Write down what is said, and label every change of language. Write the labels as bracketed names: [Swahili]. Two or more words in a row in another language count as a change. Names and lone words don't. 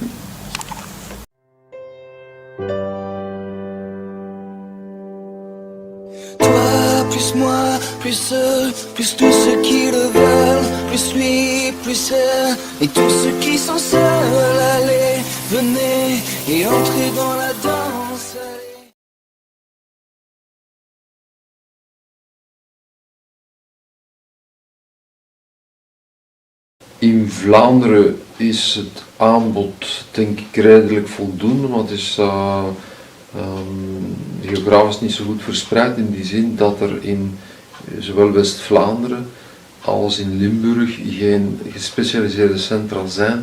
[French] Toi, plus moi, plus eux, plus tous ceux qui le veulent, plus lui, plus elle, et tous ceux qui sont seuls, allez, venez et entrez dans la danse. Allez. [Dutch] In Vlaanderen is het aanbod denk ik redelijk voldoende, want het is geografisch niet zo goed verspreid in die zin dat er in zowel West-Vlaanderen als in Limburg geen gespecialiseerde centra zijn.